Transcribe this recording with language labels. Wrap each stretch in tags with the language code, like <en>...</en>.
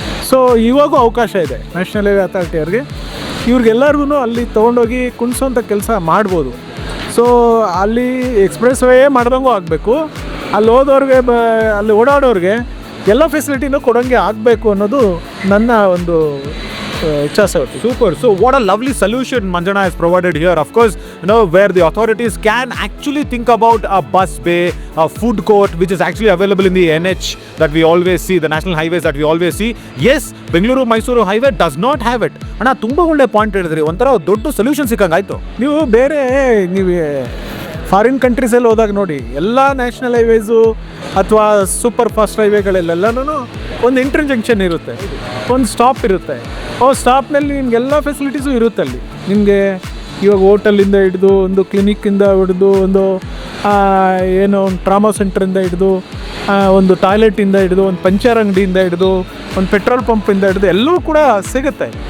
<kn>So ಇವಾಗೂ ಅವಕಾಶ ಇದೆ ನ್ಯಾಷನಲ್ ಹೈವೇ ಅಥಾರಿಟಿಯವ್ರಿಗೆ. ಇವ್ರಿಗೆಲ್ಲರಿಗೂ ಅಲ್ಲಿ ತೊಗೊಂಡೋಗಿ ಕುಣಿಸೋಂಥ ಕೆಲಸ ಮಾಡ್ಬೋದು. ಸೊ ಅಲ್ಲಿ ಎಕ್ಸ್ಪ್ರೆಸ್ ವೇ ಮಾಡ್ದಂಗೂ ಆಗಬೇಕು, ಅಲ್ಲಿ ಹೋದವ್ರಿಗೆ ಅಲ್ಲಿ ಓಡಾಡೋರಿಗೆ ಎಲ್ಲ ಫೆಸಿಲಿಟಿನೂ ಕೊಡೋಂಗೆ ಆಗಬೇಕು ಅನ್ನೋದು ನನ್ನ ಒಂದು ಇಚ್ಛಾಸೆ.</kn> <en>Super. So what a lovely solution Manjana has provided here. Of course, where the authorities can actually think about a bus bay, a food court, which is actually available in the NH that we always see, the national highways that we always see. Yes, Bengaluru Mysuru highway does not have it.</en> <kn>ಅಣ್ಣ ತುಂಬ ಒಳ್ಳೆ point ಹೇಳಿದ್ರಿ, ಒಂಥರ ದೊಡ್ಡ solution ಸಿಕ್ಕಂಗಾಯ್ತು. ನೀವು foreign ಕಂಟ್ರೀಸಲ್ಲಿ ಹೋದಾಗ ನೋಡಿ, ಎಲ್ಲ ನ್ಯಾಷನಲ್ ಹೈವೇಸು ಅಥವಾ ಸೂಪರ್ ಫಾಸ್ಟ್ ಹೈವೇಗಳೆಲ್ಲನೂ ಒಂದು ಇಂಟರ್ ಜಂಕ್ಷನ್ ಇರುತ್ತೆ, ಒಂದು ಸ್ಟಾಪ್ ಇರುತ್ತೆ. ಸ್ಟಾಪ್ನಲ್ಲಿ ನಿಮಗೆಲ್ಲ ಫೆಸಿಲಿಟೀಸು ಇರುತ್ತೆ. ಅಲ್ಲಿ ನಿಮಗೆ ಇವಾಗ ಹೋಟೆಲಿಂದ ಹಿಡಿದು, ಒಂದು ಕ್ಲಿನಿಕ್ಕಿಂದ ಹಿಡಿದು, ಒಂದು ಒಂದು ಟ್ರಾಮಾ ಸೆಂಟ್ರಿಂದ ಹಿಡಿದು, ಒಂದು ಟಾಯ್ಲೆಟಿಂದ ಹಿಡಿದು, ಒಂದು ಪಂಚರ್ ಅಂಗಡಿಯಿಂದ ಹಿಡಿದು, ಒಂದು ಪೆಟ್ರೋಲ್ ಪಂಪಿಂದ ಹಿಡಿದು ಎಲ್ಲವೂ ಕೂಡ ಸಿಗುತ್ತೆ.</kn>